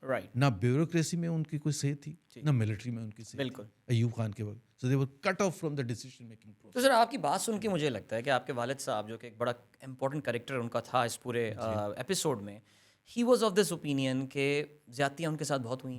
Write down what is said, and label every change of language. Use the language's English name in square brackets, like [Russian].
[English] Right. [Urdu] نہ bureaucracy میں ان کی کوئی صحیح تھی, نہ ملٹری میں ان کی صحیح. بالکل. ایوب خان کے وقت. [English] So they were cut off from the decision making process. [Urdu] تو سر آپ کی بات سن کے مجھے لگتا ہے کہ آپ کے والد صاحب جو کہ ایک بڑا امپورٹنٹ کریکٹر ان کا تھا اس پورے ایپیسوڈ میں, [English] he was of this opinion [Urdu] کہ زیادتیاں ان کے ساتھ بہت ہوئی,